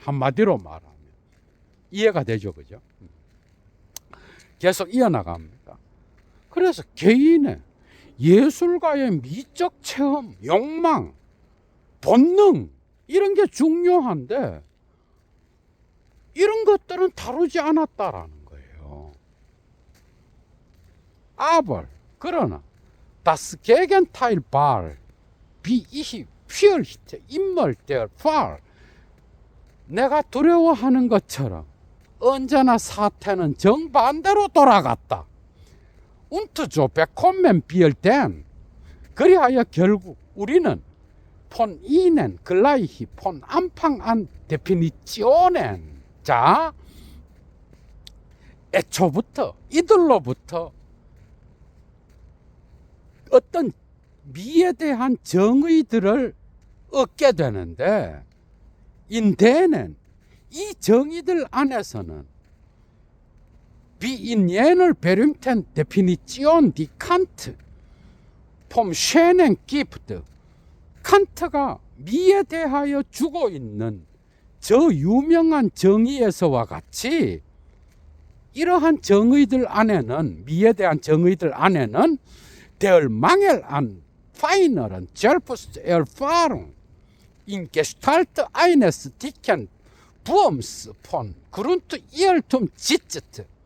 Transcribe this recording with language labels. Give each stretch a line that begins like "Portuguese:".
Korean: 한마디로 말하면 이해가 되죠, 그죠? 계속 이어나갑니다. 그래서 개인의 예술가의 미적 체험, 욕망, 본능, 이런 게 중요한데 이런 것들은 다루지 않았다라는 거예요.
German: Aber
Korean: 그러나
German: das Gegenteil war, wie ich fürchte immer der Fall,
Korean: 내가 두려워하는 것처럼 언제나 사태는 정반대로 돌아갔다.
German: Und so bekommen wir denn,
Korean: 그리하여 결국 우리는
German: von ihnen gleich von Anfang an Definitionen,
Korean: 자, 애초부터 이들로부터 어떤 미에 대한 정의들을 얻게 되는데, 인데는 이 정의들 안에서는
German: wie in jener berühmten Definition die Kant vom Schönen gibt.
Korean: 칸트가 미에 대하여 주고 있는 저 유명한 정의에서와 같이 이러한 정의들 안에는, 미에 대한 정의들 안에는
German: der Mangel an feineren Selbsterfahrung in Gestalt eines dicken Wurms von Grundirrtum sitzt.